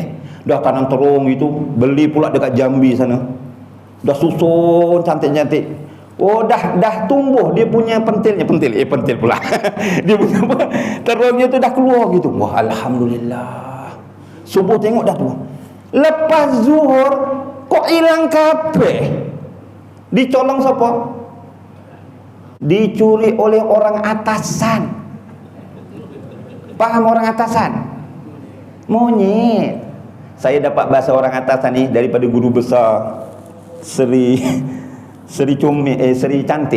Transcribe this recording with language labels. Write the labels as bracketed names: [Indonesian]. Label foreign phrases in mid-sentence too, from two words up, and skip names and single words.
[Malay] Dah tanam terung itu, beli pula dekat Jambi sana. Dah susun cantik-cantik. Oh, dah tumbuh dia punya pentil pula. Dia punya terungnya tu dah keluar gitu. Wah, alhamdulillah. Subuh tengok dah tu. Lepas zuhur kok hilang kabeh. Dicolong siapa? Dicuri oleh orang atasan. Paham orang atasan? Monyet. Saya dapat bahasa orang atasan ni daripada guru besar Seri Cantik.